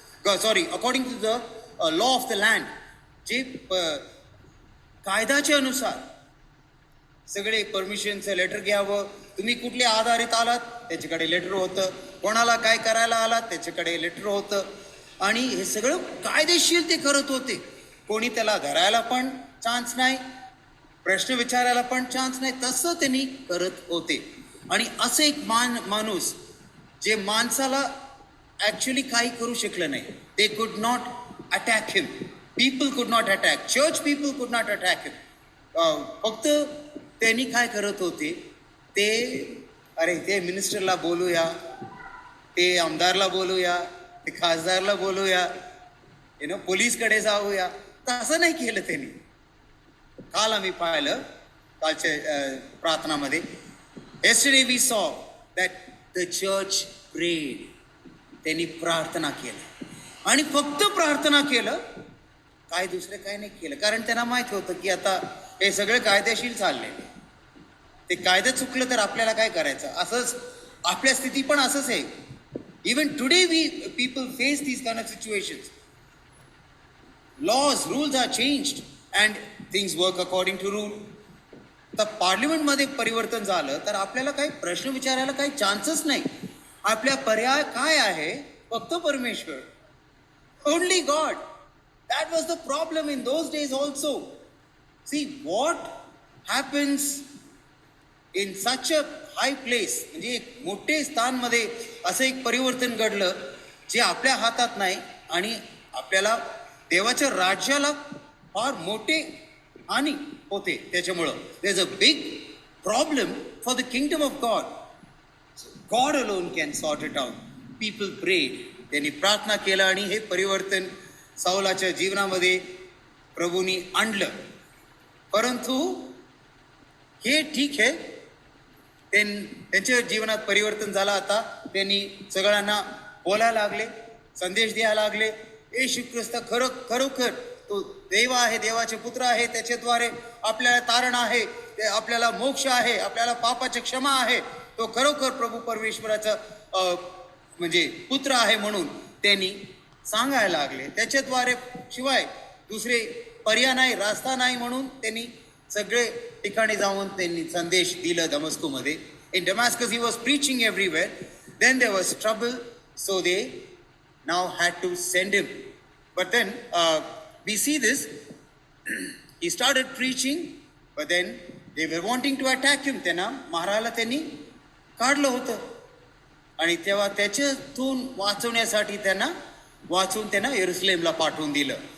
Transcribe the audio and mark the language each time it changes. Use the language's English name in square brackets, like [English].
[English] According to the law of the land. [Marathi] जे कायद्याच्या अनुसार सगळे परमिशनचं लेटर घ्यावं. तुम्ही कुठल्या आधारित आलात त्याच्याकडे लेटर होतं, कोणाला काय करायला आलात त्याच्याकडे लेटर होतं, आणि हे सगळं कायदेशीर ते करत होते. कोणी त्याला धरायला पण चान्स नाही, प्रश्न विचारायला पण चान्स नाही, तसं त्यांनी करत होते. आणि असं एक माणूस जे माणसाला ॲक्च्युली काही करू शकलं नाही. [English] They could not attack him. People could not attack, church people could not attack him. [Marathi] फक्त त्यांनी काय करत होते, ते मिनिस्टरला बोलूया, ते आमदारला बोलूया, ते खासदारला बोलूया, पोलीसकडे जाऊया, तसं नाही केलं त्यांनी. काल आम्ही पाहिलं कालच्या प्रार्थनामध्ये, [English] yesterday we saw that the church prayed. [Marathi] त्यांनी प्रार्थना केलं, आणि फक्त प्रार्थना केलं, काय दुसरं काय नाही केलं. कारण त्यांना माहिती होतं की आता हे सगळे कायदेशीर चालले, ते कायदे चुकलं तर आपल्याला काय करायचं. असंच आपल्या स्थिती पण असंच आहे. [English] Even today people face these kind of situations. Laws, rules are changed and things work according to rule. [Marathi] तर पार्लिमेंटमध्ये परिवर्तन झालं तर आपल्याला काही प्रश्न विचारायला काही चान्सच नाही. आपल्या पर्याय काय आहे, फक्त परमेश्वर, [English] Only God. That was the problem in those days also. See what happens in such a high place, [Marathi] म्हणजे एक मोठे स्थानमध्ये असं एक परिवर्तन घडलं जे आपल्या हातात नाही, आणि आपल्याला देवाच्या राज्याला फार मोठे हानी होते त्याच्यामुळं. [English] There is a big problem for the kingdom of God. God alone can sort it out. People prayed. [Marathi] त्यांनी प्रार्थना केलं आणि हे परिवर्तन सौलाच्या जीवनामध्ये प्रभूंनी आणलं. परंतु हे ठीक आहे, त्यांच्या जीवनात परिवर्तन झालं. आता त्यांनी सगळ्यांना बोलायला लागले, संदेश द्यायला लागले. येशू ख्रिस्त खरोखर तो देव आहे, देवाचे पुत्र आहे, त्याच्याद्वारे आपल्याला तारण आहे, ते आपल्याला मोक्ष आहे, आपल्याला पापाची क्षमा आहे, तो खरोखर प्रभू परमेश्वराचा म्हणजे पुत्र आहे म्हणून त्यांनी सांगायला लागले. त्याच्याद्वारे शिवाय दुसरे पर्याय नाही, रास्ता नाही, म्हणून त्यांनी सगळे ठिकाणी जाऊन त्यांनी संदेश दिला. [English] दमस्कोमध्ये, in Damascus he was preaching everywhere. Then there was trouble, so they now had to send him. But then we see this. He started preaching, but then they were wanting to attack him. [Marathi] त्यांना मारायला त्यांनी काढलं होतं आणि तेव्हा त्याच्यातून वाचवण्यासाठी वाचून त्यांना येरुशलेमला पाठवून दिलं.